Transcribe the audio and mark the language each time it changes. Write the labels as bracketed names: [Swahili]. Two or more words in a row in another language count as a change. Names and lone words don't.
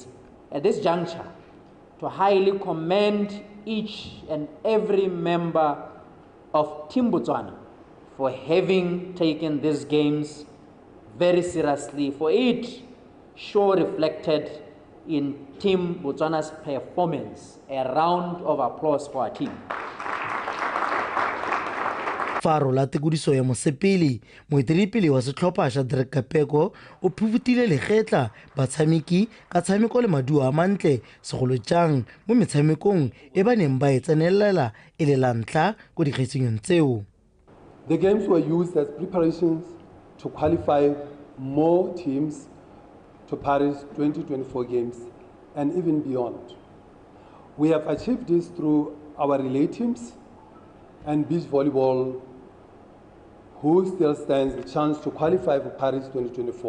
[English] At this juncture, to highly commend each and every member of Team Botswana for having taken these games very seriously, for it sure reflected in Team Botswana's performance. A round of applause for our team. [Tswana] Faro la tekodiso ya mosepele moeteledipele wa setlhopha sa Dikgang o phuvutile legetla batshameki ka tshameko le maduo a mantle segolo jang mo metshamekong e ba neng ba e tsenelela e le la ntlha go dikgaisanong tseo. [English] The games were used as preparations to qualify more teams to Paris 2024 Games and even beyond. We have achieved this through our relay teams and beach volleyball, who still stands a chance to qualify for Paris 2024.